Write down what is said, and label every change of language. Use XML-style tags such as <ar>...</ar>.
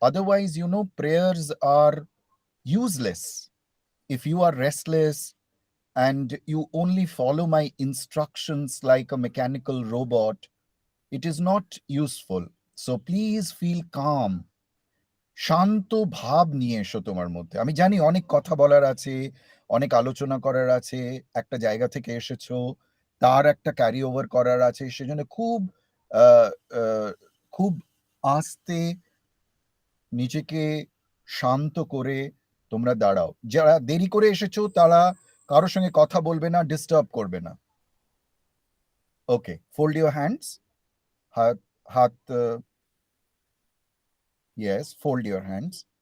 <en>Otherwise, prayers are useless. If you are restless and you only follow my instructions like a mechanical robot, it is not useful. So please feel calm.</en> <bn>শান্ত ভাব নিয়ে এসো তোমার মধ্যে। আমি জানি অনেক কথা বলার আছে, অনেক আলোচনা করার আছে, একটা জায়গা থেকে এসেছো, তার একটা ক্যারি ওভার করার আছে। সেজন্য খুব আ আ খুব আস্তে নিজেকে শান্ত করে তোমরা দাঁড়াও। যারা দেরি করে এসেছো তারা কারো সঙ্গে কথা বলবে না, ডিস্টার্ব করবে না।</bn> <en>Okay, fold your hands.</en> <bn>হাত হাত</bn> <en>yes, fold your hands.</en>